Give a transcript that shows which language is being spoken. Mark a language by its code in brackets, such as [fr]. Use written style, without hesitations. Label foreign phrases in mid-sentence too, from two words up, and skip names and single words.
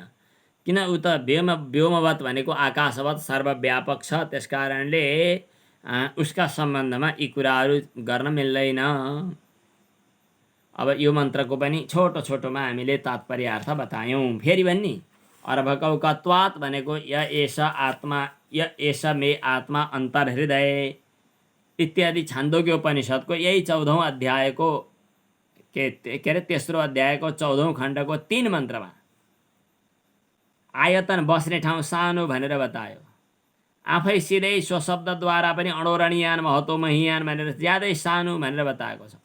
[ne] किन उ त व्योमवत भनेको आकाशवत सर्वव्यापक छ, त्यस कारणले उसका सम्बन्धमा यी कुराहरू गर्न मिल्दैन। अब यो मन्त्रको पनि छोटो छोटोमा हामीले तात्पर्य अर्थ बतायौँ। फेरि भन्नी, अर्भकौकत्वात् भनेको [sa] य एष आत्मा, य एष मे आत्मा अन्तर्हृदय [ne] इत्यादि छान्दोग्योपनिषदको यही 14औं अध्यायको के अरे तेस्रो अध्यायको 14औं खण्डको 3 मन्त्रमा आयतन बस्ने ठाउँ सानो भनेर बतायो। आफै सिधै स्वशब्दद्वारा पनि [sa] अणोरणीयान महतो महियान [ne] भनेर ज्यादै सानो भनेर बताएको छ।